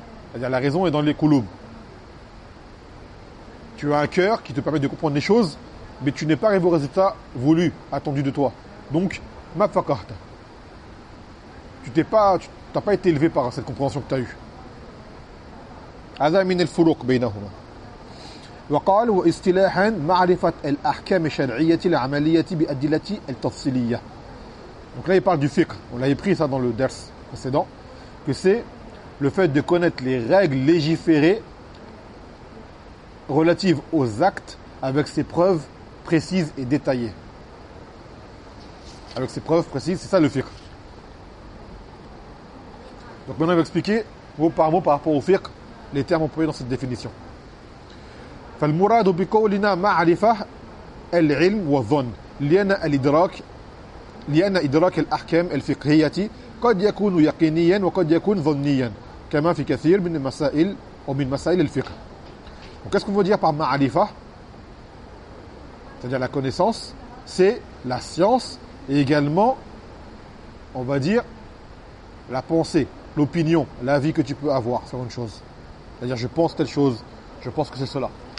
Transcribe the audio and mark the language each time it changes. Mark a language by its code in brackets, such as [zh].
[fr] C'est-à-dire la raison est dans les قلوب. Tu as un cœur qui te permet de comprendre les choses, mais tu n'es pas arrivé au résultat voulu, attendu de toi. Donc, ma فقهت. Tu n'as pas été élevé par cette compréhension que tu as eue. [ar] هذا من الفروق بينهما. وقال واصطلاحا معرفة الأحكام الشرعية العملية بأدلة التفصيلية. [fr] Donc là il parle du fiqh. On l'avait pris ça dans le ders précédent, que c'est le fait de connaître les règles légiférées relatives aux actes avec ses preuves précises et détaillées. Avec ses preuves précises, c'est ça le fiqh. Donc maintenant il va expliquer mot par rapport au fiqh les termes employés dans cette définition. [ar] فالمراد بقولنا معرفة العلم والظن لأن الإدراك لأن إدراك الأحكام الفقهية قد يكون يقينيا وقد يكون ظنيا كما في كثير من المسائل أو من مسائل الفقه. [fr] Qu'est-ce qu'on veut dire par ma'arifa? C'est-à-dire la connaissance, c'est la science et également, on va dire, la pensée, l'opinion, l'avis que tu peux avoir sur une chose. C'est-à-dire je pense telle chose, je pense que c'est cela.